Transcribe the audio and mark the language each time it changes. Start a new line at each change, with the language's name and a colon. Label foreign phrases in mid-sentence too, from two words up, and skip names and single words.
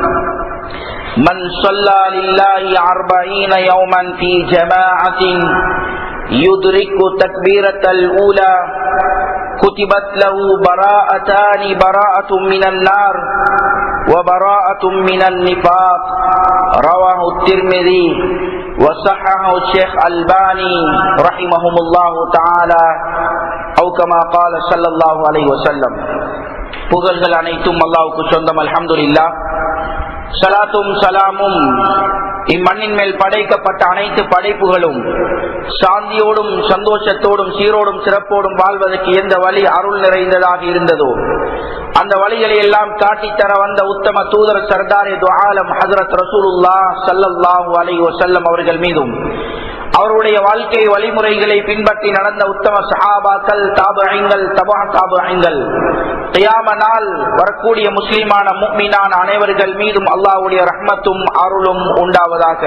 Arabic: من صلى لله 40 يوما في جماعة يدرك تكبيرة الأولى كتبت له براءتان براءة من النار وبراءة من النفاق رواه الترمذي وصححه الشيخ الباني رحمهم الله تعالى أو كما قال صلى الله عليه وسلم.
Tamil: புகழ்கள் அனைத்தும் அல்லாஹ்வுக்கு சொந்தம். அல்ஹம்துலில்லாஹ். ஸலாத்தும் ஸலாமும் இம்மண்ணின் மேல் படைக்கப்பட்ட அனைத்து படைப்புகளும் சாந்தியோடும் சந்தோஷத்தோடும் சீரோடும் சிறப்போடும் வாழ்வதற்கு எந்த வழி அருள் நிறைந்ததாக இருந்ததோ அந்த வழிகளை எல்லாம் காட்டித்தர வந்த உத்தம தூதர்
Urdu: سردارِ دو عالم
Tamil: ஹஜ்ரத்
Arabic: رسول الله صلى الله عليه وسلم
Tamil: அவர்கள் மீதும் அவருடைய வாழ்க்கை வழிமுறைகளை பின்பற்றி நடந்த உத்தம சஹாபாக்கள் தாபிஈன்கள் தபா தாபிஈன்கள் கியாம நாள் வரக்கூடிய முஸ்லிமான முஃமினான அனைவர்கள் மீதும் அல்லாஹ்வுடைய ரஹ்மத்தும் அருளும் உண்டாவதாக.